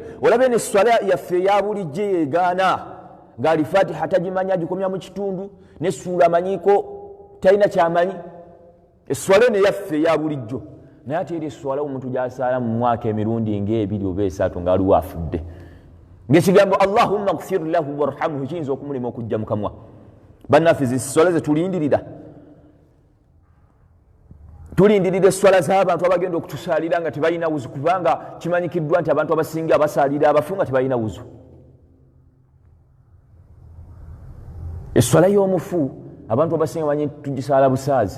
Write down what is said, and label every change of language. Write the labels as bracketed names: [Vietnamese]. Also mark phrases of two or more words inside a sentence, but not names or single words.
[Ganda] olabe ne swala yaffe eya bulijjo yeegaana ng'alifatiha tagimanya, agikomya mu kitundu, ne ssuula amanyiiko talina kyamanyi. esswala eno yaffe eya bulijjo, naye ate era esswala omuntu gy'asaala mu mwaka emirundi ng'ebiri oba esatu ng'aliwo afudde, ng'ekigambo [Arabic] اللهم اغفر له وارحمه [Ganda] kiyinza okumulema okujja mu kamwa. bannaffe zisswala ze tulindirira esswala z'abantu abagenda okutusaalira nga tebalina wuzu, kubanga kimanyikiddwa nti abantu abasinga abasaalira abafu nga tebalina wuzu. esswala y'omufu abantu abasinga bamanyi tugisaala busaazi.